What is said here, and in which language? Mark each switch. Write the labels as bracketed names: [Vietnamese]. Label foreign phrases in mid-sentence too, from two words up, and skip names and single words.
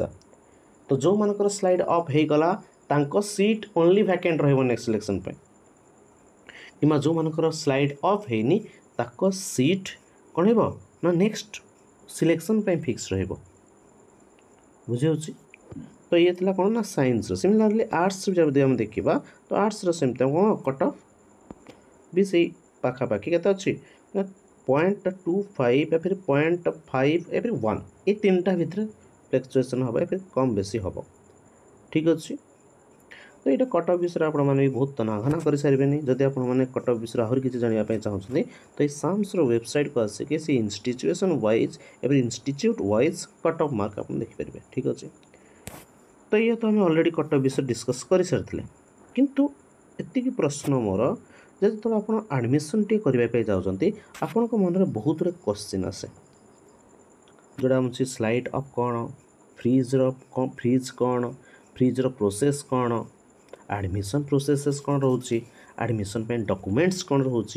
[Odia] ତ ଯେଉଁମାନଙ୍କର [English] slide off [Odia] ହେଇଗଲା ତାଙ୍କ [English] seat only vacant [Odia] ରହିବ [English] next selection [Odia] ପାଇଁ, କିମ୍ବା ଯେଉଁମାନଙ୍କର [English] slide off [Odia] ହେଇନି ତାଙ୍କ ସିଟ୍ କ'ଣ ହେବ ନା [English] next selection [Odia] ପାଇଁ ଫିକ୍ସ ରହିବ। ବୁଝିହେଉଛି? ତ ଇଏ ଥିଲା କ'ଣ ନା ସାଇନ୍ସର। ସିମିଲାରଲି ଆର୍ଟ୍ସର ଯଦି ଆମେ ଦେଖିବା ତ ଆର୍ଟ୍ସର ସେମିତି କ'ଣ [English] cut off [Odia] ବି ସେଇ ପାଖାପାଖି କେତେ ଅଛି ନା [Hindi] 0.25 या फिर 0.5 या फिर 1, ये [Odia] तीनटा ଭିତରେ ଫ୍ଲକ୍ଚୁଏସନ୍ ହେବ, [Hindi] या फिर କମ୍ ବେଶୀ ହେବ। [Odia] ଠିକ୍ ଅଛି, ତ ଏଇଟା [English] cut off [Odia] ବିଷୟରେ ଆପଣମାନେ ବି ବହୁତ ତନାଘନା କରିସାରିବେନି। ଯଦି ଆପଣମାନେ [English] cut off [Odia] ବିଷୟରେ ଆହୁରି କିଛି ଜାଣିବା ପାଇଁ ଚାହୁଁଛନ୍ତି ତ ଏଇ ସାମ୍ସର ୱେବସାଇଟ୍କୁ ଆସିକି ସେ [English] institution wise [Odia] ଏବଂ [English] institute wise cut off mark [Odia] ଆପଣ ଦେଖିପାରିବେ। ଠିକ୍ ଅଛି, ତ ଇଏ ତ ଆମେ ଅଲରେଡ଼ି [English] cut off [Odia] ବିଷୟରେ ଡିସ୍କସ୍ କରିସାରିଥିଲେ, କିନ୍ତୁ ଏତିକି ପ୍ରଶ୍ନ ମୋର ଯେ ଯେତେବେଳେ ଆପଣ ଆଡ଼ମିସନ୍ଟିଏ କରିବା ପାଇଁ ଯାଉଛନ୍ତି ଆପଣଙ୍କ ମନରେ ବହୁତ ଗୁଡ଼ିଏ କ୍ୱେଶ୍ଚିନ୍ ଆସେ, ଯେଉଁଟା ହେଉଛି [English] slide off [Odia] କ'ଣ, ଫ୍ରିଜ୍ର ପ୍ରୋସେସ୍ କ'ଣ, [English] admission processes [Odia] କ'ଣ ରହୁଛି, ଆଡ଼ମିସନ୍ ପାଇଁ ଡକୁମେଣ୍ଟସ୍ କ'ଣ ରହୁଛି।